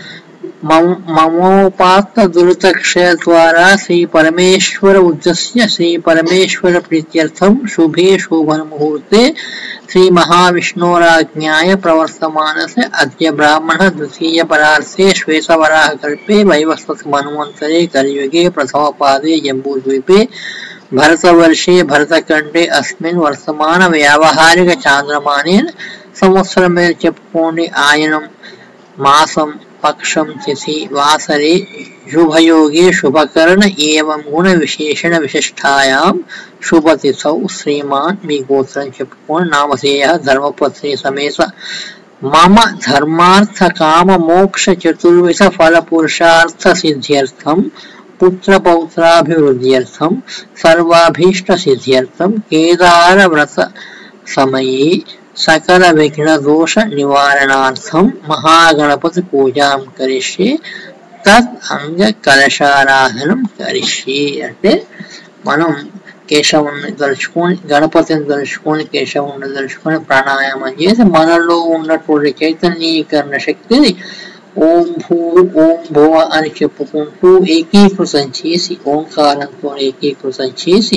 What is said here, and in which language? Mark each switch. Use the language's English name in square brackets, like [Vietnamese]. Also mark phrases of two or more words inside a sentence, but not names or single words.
[Sanskrit] మమోపాత్త దురితక్షయ ద్వారా శ్రీ పరమేశ్వర ఉద్దేశ్య శ్రీ పరమేశ్వర ప్రీత్యర్థం శుభే శోభన ముహూర్తే శ్రీ మహావిష్ణోరాజ్ఞాయ ప్రవర్తమానసే అద్య బ్రాహ్మణ ద్వితీయ పరార్ధే శ్వేతవరాహ కల్పే వైవస్వత మన్వంతరే కలియుగే ప్రథమ పాదే జంబూద్వీపే భరతవర్షే భరతఖండే అస్మిన్ వర్తమాన వ్యావహారిక చాంద్రమానేన [Telugu] సంవత్సరం మీద చెప్పుకోండి. [Sanskrit] ఆయనం మాసం पक्षम तिथि वासरे शुभयोगे शुभकर्ण एवं गुण विशेषण विशिष्टायां शुभतिथौ श्रीमान [Telugu] మీ గోత్రం చెప్పుకొని [Sanskrit] నామధేయ ధర్మపత్ని సమేత मम धर्मार्थ काम मोक्ष चतुर्विध फल पुरुषार्थ सिद्ध्यर्थम पुत्र पौत्राभिवृद्ध्यर्थम सर्वाभीष्ट सिद्ध्यर्थम केदार व्रत समये सकल विघ्न दोष निवारणार्थम महागणपति पूजां करिष्ये तद अंग कलशाराधनं करिष्ये [Telugu] అంటే మనం కేశవుని దర్శుకొని గణపతిని దర్శుకొని కేశవుని దర్శుకొని ప్రాణాయామం చేసి మనలో ఉన్నటువంటి చైతన్యీకరణ శక్తిని [Sanskrit] ఓం భూ ఓం భువ [Telugu] అని చెప్పుకుంటూ ఏకీకృతం చేసి ఓంకారంతో ఏకీకృతం చేసి